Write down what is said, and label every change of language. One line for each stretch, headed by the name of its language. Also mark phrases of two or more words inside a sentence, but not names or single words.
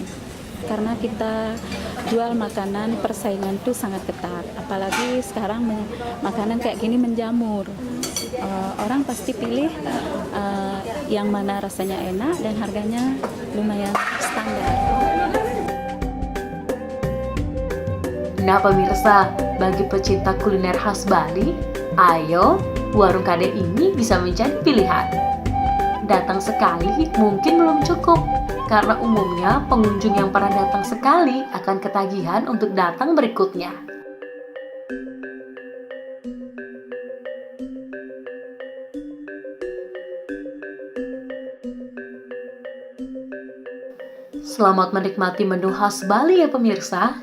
Indonesian: Karena kita jual makanan persaingan itu sangat ketat, apalagi sekarang makanan kayak gini menjamur. Orang pasti pilih yang mana rasanya enak dan harganya lumayan standar. Nah pemirsa, bagi pecinta kuliner khas Bali, ayo warung Kade ini bisa menjadi pilihan. Datang sekali mungkin belum cukup, karena umumnya pengunjung yang pernah datang sekali akan ketagihan untuk datang berikutnya. Selamat menikmati menu khas Bali ya pemirsa.